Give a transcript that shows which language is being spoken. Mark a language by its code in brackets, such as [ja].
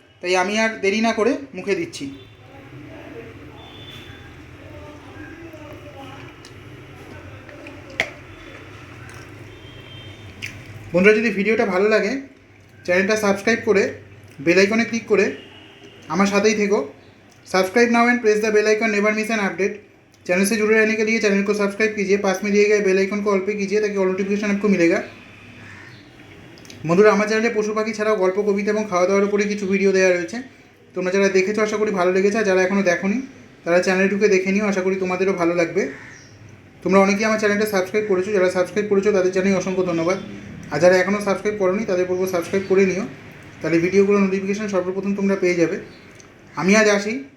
[bn] তাই আমি আর দেরি না করে মুখে দিচ্ছি। বন্ধুরা যদি ভিডিওটা ভালো লাগে চ্যানেলটা সাবস্ক্রাইব করে বেল आइकने क्लिक করে আমার সাথেই থেকো। [hi] Subscribe now and press the bell icon, never miss an update. Channel से जुड़े रहने के लिए चैनल को सब्सक्राइब कीजिए, पास में दिए गए बेल आइकन को ऑल पे कीजिए ताकि ऑल नोटिफिकेशन आपको मिलेगा। [bn] বন্ধুরা আমার চ্যানেলে পশু পাখি ছাড়াও গল্প, কবিতা এবং খাওয়া দাওয়ার উপরে কিছু ভিডিও দেওয়া রয়েছে। তোমরা যারা দেখেছো আশা করি ভালো লেগেছে, আর যারা এখনও দেখোনি তারা চ্যানেলে ঢুকে দেখে নিও, আশা করি তোমাদেরও ভালো লাগবে। তোমরা অনেকেই আমার চ্যানেলটা সাবস্ক্রাইব করেছো, যারা সাবস্ক্রাইব করেছো তাদের জানাই অসংখ্য ধন্যবাদ। আর যারা এখনও সাবস্ক্রাইব করোনি তাদের বলবো সাবস্ক্রাইব করে নিও, তাহলে ভিডিওগুলোর নোটিফিকেশান সর্বপ্রথম তোমরা পেয়ে যাবে। আমি আজ আসি।